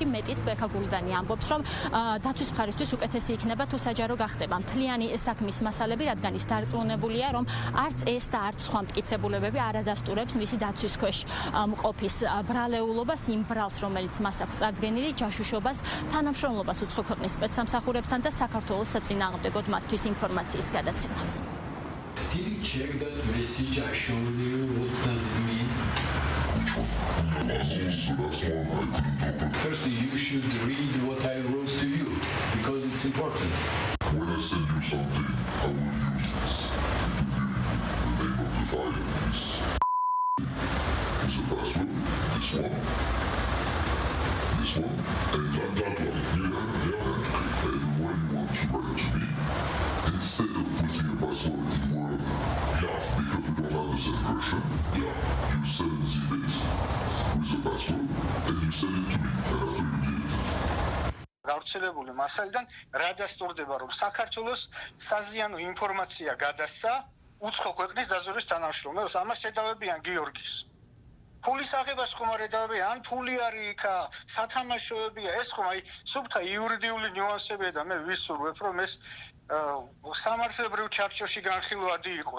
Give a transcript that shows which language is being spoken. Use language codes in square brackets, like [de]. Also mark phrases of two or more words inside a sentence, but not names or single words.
[ka] მეტიც ბექა გულდანი ამბობს, რომ დაცვის მხარისთვის უკეთესი იქნება თუ საჯარო გახდება მთლიანი საქმის მასალები, რადგან ის დარწმუნებულია, რომ არც ეს და არც სხვა მტკიცებულებები არ ადასტურებს მისი დაცვის ქვეშ მყოფის ბრალეულობას, იმ ბრალს, რომელიც მას აქვს წარდგენილი, ჯაშუშობას, თანამშრომლობას უცხო ქვეყნის სპეცსამსახურებთან და საქართველოს საწინააღმდეგოდ მათთვის ინფორმაციის გადაცემას. [en] Did you check that message I showed you? What does it mean? First, you should read what I wrote to you because it's important. When I send you something, I will use this. It will be the name of the file. This is the password. This one, and that one. Yeah. And when you want to write to me, instead of putting a password in Word, because we don't have the same version, you send the bit with the password, and you send it to me, and after you get it. [ka] გავრცელებული მასალიდან რა დასტურდება, რომ საქართველოს საზიანო ინფორმაცია გადასცა უცხო ქვეყნის დაზვერვის თანამშრომლებს, ამას ედავებიან გიორგის. ფულის აღებას ხომ არ ედავებიან, ან ფული არის იქა, სათამაშოებია, ეს ხომ აი სუფთა იურიდიული ნიუანსებია და მე ვისურვებ, რომ ეს სამართლებრივ ჩარჩოში განხილვადი იყოს.